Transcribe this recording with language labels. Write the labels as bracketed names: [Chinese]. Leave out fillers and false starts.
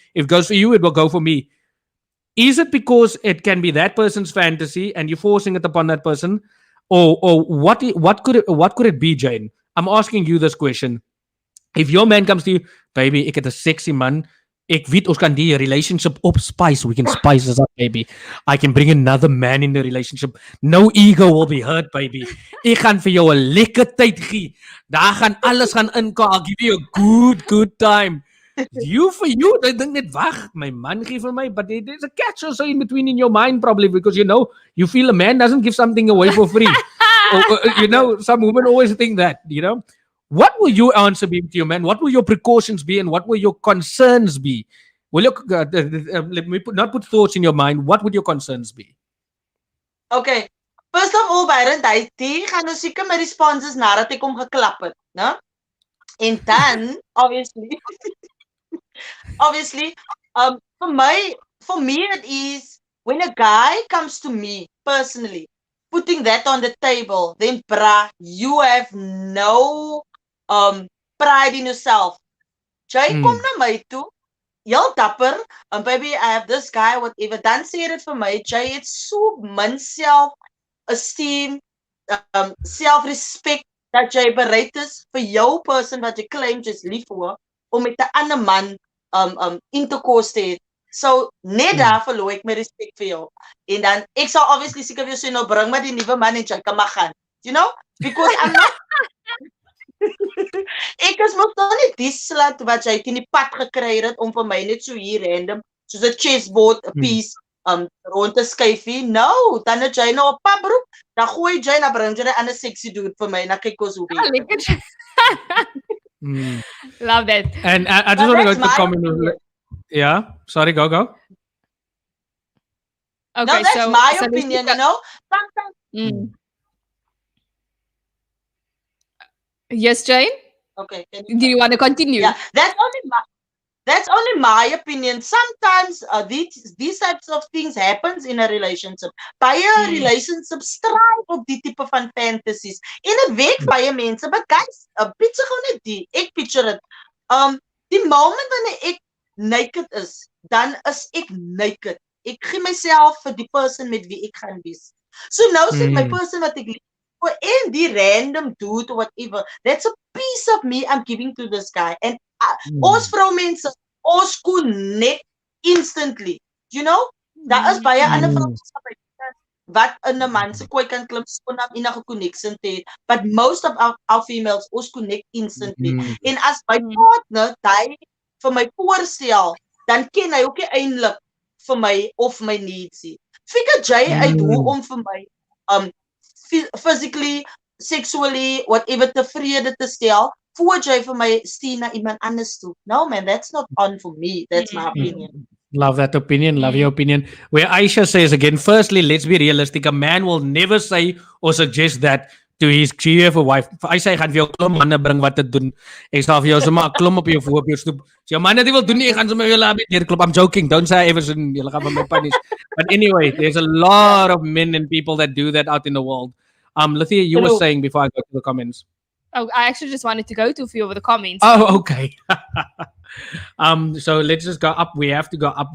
[English] If it goes for you, it will go for me. Is it because it can be that person's fantasy and you're forcing it upon that person, or what could it be, Jane? I'm asking you this question. If your man comes to you, baby, [Afrikaans] ek het 'n sexy man. Ek weet ons kan die relationship opspice. [English] We can spice this up, baby. I can bring another man in the relationship. No ego will be hurt, baby. [Afrikaans] Ek gaan vir jou 'n lekker tyd gee. Daar gaan alles gaan inkom. [English] I'll give you a good time. You, they think that, wag, my man gave for me, but there's a catch also in between in your mind, probably, because you feel a man doesn't give something away for free. Or, some women always think that, What will your answer be to your man? What will your precautions be, and what will your concerns be? Will you let me not put thoughts in your mind? What would your concerns be? [Afrikaans] Okay. [English] First of all, [Afrikaans] Byron, die gaan nou seker my responses nadat ek hom geklap het, né? [English] En dan, obviously, for me it is when a guy comes to me personally, putting that on the table, then you have no pride in yourself. [Afrikaans] Jy kom na my toe, heel dapper, [English] and baby, I have this guy, whatever. [Afrikaans] Dan sê dit vir my, jy het so min self-esteem, self-respect, dat jy bereid is vir jou person wat jy claim jy's lief vir, om met 'n ander man intercourse te hê. So net daar verloor ek my respek vir jou. En dan ek sal obviously seker vir jou sê, nou bring maar die nuwe man en jy kan maar gaan. [English] Because I'm not [Afrikaans] ek is mos nou nie die slut wat jy teen die pad gekry het om vir my net so hier random soos 'n chessboard piece rond te skuifie. No, dan het jy nou 'n papbroek, dan gooi jy na bring jy 'n ander sexy dude vir my en dan kyk ons hoe dit. [English] Love that. And I just want to go to the comment. Yeah, sorry, go. Okay, no, that's my opinion, Sometimes Yes, Jane? Okay. Do you want to continue? Yeah, that's only my opinion. Sometimes these types of things happens in a relationship. [Afrikaans] Baie relationship strive op die tipe van fantasies. En dit werk vir baie mense, [English] but guys, [Afrikaans] picture gou net die. Ek picture dit. Die moment wanneer ek naked is, dan is ek naked. Ek gee myself vir die person met wie ek gaan wees. So nou sit my person wat ek lief en die [English] random dude or whatever, that's a piece of me I'm giving to this guy. [Afrikaans] And ons vroumense, ons connect instantly. [English] You know? [Afrikaans] Daar is baie ander vrouens wat in 'n man se kooi kan klim sonder enige connection te hê. [English] But most of our females, [Afrikaans] ons connect instantly. En as my partner die vir my voorstel, dan ken hy ook nie eintlik vir my of my needs nie. Figure jy uit hoe om vir my physically, sexually, whatever tevrede te stel, voor jy vir my stuur na iemand anders toe. [English] No man, that's not on for me. That's my opinion. Love that opinion. Love your opinion. Where Aisha says again, firstly, let's be realistic. A man will never say or suggest that to his GF or wife. [Afrikaans] Hy sê, gaan vir jou klomp manne bring wat te doen. Ek sal vir jou sommer 'n klomp op jou stoep. As jou manne dit wil doen, ek gaan sommer jou laat neerklop. [English] I'm joking. Don't say Everson. [Afrikaans] Julle gaan my punish. [English] But anyway, there's a lot of men and people that do that out in the world. Lithia, you were saying before I go to the comments. Oh, I actually just wanted to go to a few of the comments. Oh, okay. So let's just go up. We have to go up.